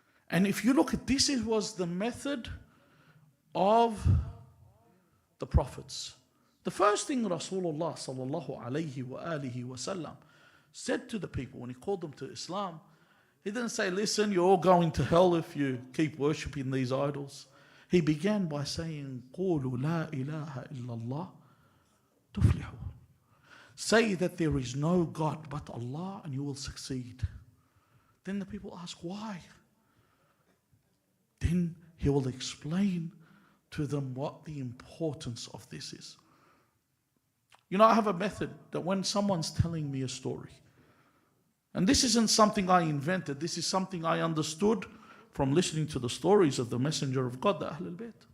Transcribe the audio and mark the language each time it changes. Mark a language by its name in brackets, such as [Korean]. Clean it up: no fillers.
[English] And if you look at this, it was the method of the prophets. The first thing Rasulullah sallallahu alayhi wa alihi wa sallam said to the people when he called them to Islam, he didn't say, listen, you're all going to hell if you keep worshipping these idols. He began by saying, [Arabic] قُولُوا لَا إِلَهَ إِلَّا اللَّهِ تُفْلِحُوا. [English] Say that there is no God but Allah and you will succeed. Then the people ask, why? Then he will explain to them what the importance of this is. You know, I have a method that when someone's telling me a story, and this isn't something I invented, this is something I understood from listening to the stories of the Messenger of God, the Ahlul Bayt.